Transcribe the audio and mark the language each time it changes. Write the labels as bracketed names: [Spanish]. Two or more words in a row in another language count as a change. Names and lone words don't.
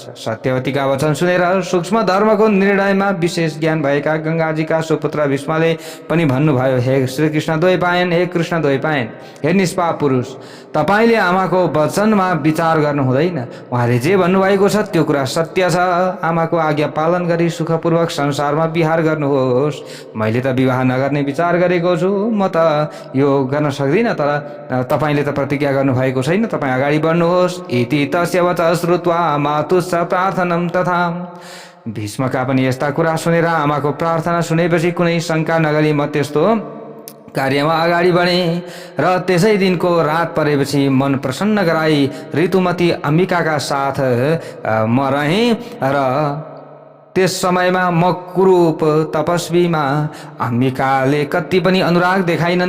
[Nepali] सत्यवतीका वचन सुनेर सूक्ष्म धर्मको निर्णयमा विशेष ज्ञान भएका गङ्गाजीका सुपुत्र भीष्मले पनि भन्नुभयो, हे श्रीकृष्ण द्वैपायन, हे कृष्ण द्वैपायन, हे निष्पाप पुरुष, तपाईँले आमाको वचनमा विचार गर्नु हुँदैन। उहाँले जे भन्नुभएको छ त्यो कुरा सत्य छ। आमाको आज्ञा पालन गरी सुखपूर्वक संसारमा विहार गर्नुहोस्। मैले त विवाह नगर्ने विचार गरेको छु, म त यो गर्न सक्दिनँ, तर तपाईँले त प्रतिज्ञा गर्नुभएको छैन, तपाईँ अगाडि बढ्नुहोस्। [Sanskrit] इति तस्य वचः श्रुत्वा मातुश्च प्रार्थनं तथा। [Nepali] भीष्मका पनि यस्ता कुरा सुनेर आमाको प्रार्थना सुनेपछि कुनै शङ्का नगरी म त्यस्तो कार्यमा अगाडि बढेँ र त्यसै दिनको रात परेपछि मन प्रसन्न गराई ऋतुमती अम्बिकाका साथ म रहेँ र त्यस समयमा म कुरूप तपस्वीमा अम्बिकाले कति पनि अनुराग देखाइनन्।